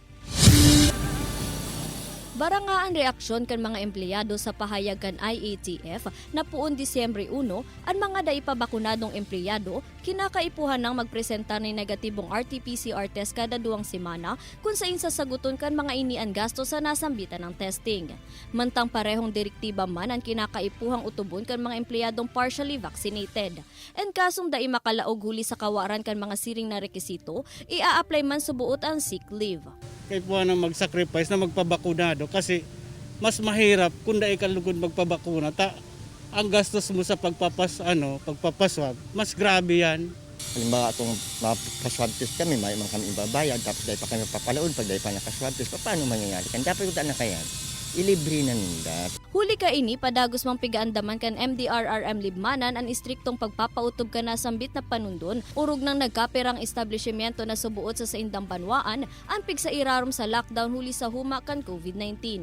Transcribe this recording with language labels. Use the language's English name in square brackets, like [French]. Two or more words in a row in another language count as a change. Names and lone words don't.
[Bikol] Baranga ang reaksyon kan mga empleyado sa pahayag kan IATF na puon Disyembre 1, ang mga daipabakunadong empleyado kinakaipuhan ng magpresenta ng negatibong [English] RT-PCR test [Bikol] kada 2 semana kung saan sasaguton kan mga inian gasto sa nasambitan ng testing. Mantang parehong direktiba man ang kinakaipuhang utubon kan mga empleyadong [English] partially vaccinated. [Bikol] And kasong dai makalaog huli sa kawaran kan mga siring na rekisito, ia-apply man subuot ang [English] sick leave. [Filipino] Kaya po na mag-sacrifice na magpabakunado kasi mas mahirap kung dahil kalugod magpabakuna. Ang gastos mo sa pagpapaswab, mas grabe yan. Halimbawa itong paswab test kami, may mga kami ibabayad, tapos dahil pa kami papalaon, pag dahil pa nakaswab test, paano mangyayari? Kan dapat yung na kaya, ilibre na nila. [Bikol] Huli ka ini, padagos mang pigaandaman kan MDRRM libmanan ang istriktong pagpapautob ka na sambit na panundon, urog nang nagkaperang establishmento na subuot sa saindang banwaan, ang pigsa irarom sa lockdown huli sa huma kan COVID-19.